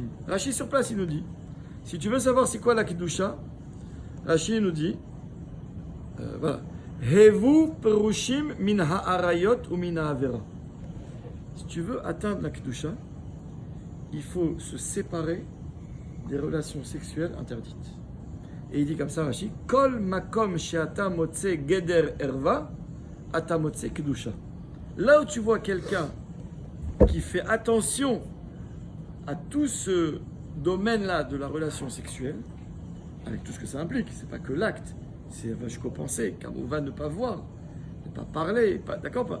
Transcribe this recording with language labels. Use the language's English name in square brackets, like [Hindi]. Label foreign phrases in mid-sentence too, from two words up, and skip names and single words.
[French] Rashi sur place, il nous dit. Si tu veux savoir c'est quoi la Kedusha, Rashi nous dit, voilà. [Hebrew] הוו פרושים מן העריות ou מן העבירה. [French] Si tu veux atteindre la Kedusha, il faut se séparer des relations sexuelles interdites. Et il dit comme ça, [Hebrew] Rashi, כל מקום שאתה מוצא גדר ערוה, אתה מוצא קדושה. [French] Là où tu vois quelqu'un qui fait attention à tout ce domaine-là de la relation sexuelle, avec tout ce que ça implique, c'est pas que l'acte, c'est jusqu'au penser, car on va ne pas voir, ne pas parler, pas, d'accord pas.